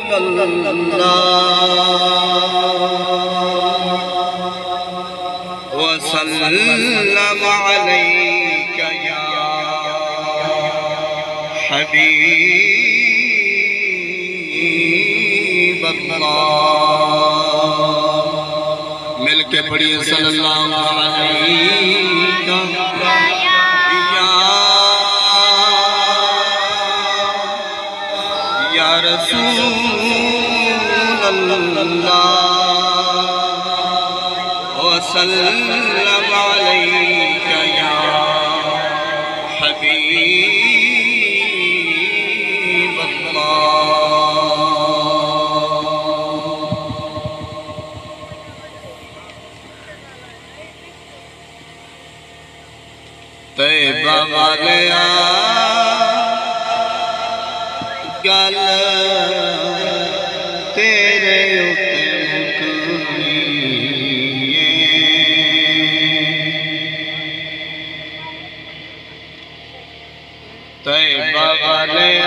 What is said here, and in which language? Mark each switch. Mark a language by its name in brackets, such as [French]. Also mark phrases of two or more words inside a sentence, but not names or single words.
[Arabic] وسلم عليك يا حبيب الله. [Urdu] مل کے پڑھیے [Arabic] صلى الله عليك يا رسول الله وسلم عليك يا حبيب الله. [Punjabi] طیبہ والے گل تیرے اتے مکنی طیبہ والے